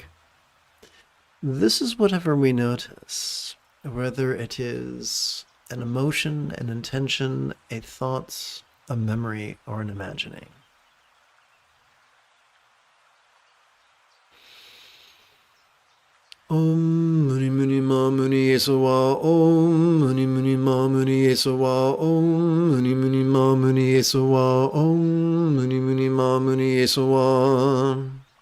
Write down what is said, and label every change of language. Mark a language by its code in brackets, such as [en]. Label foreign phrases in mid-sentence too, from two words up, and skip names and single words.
[en] This is whatever we notice, whether it is an emotion, an intention, a thought, a memory, or an imagining. [sa] Om Muni Muni Ma Muni Yesuwa Om Muni Muni Ma Muni Yesuwa Om Muni Muni Ma Muni Yesuwa Om Muni Muni Ma Muni Yesuwa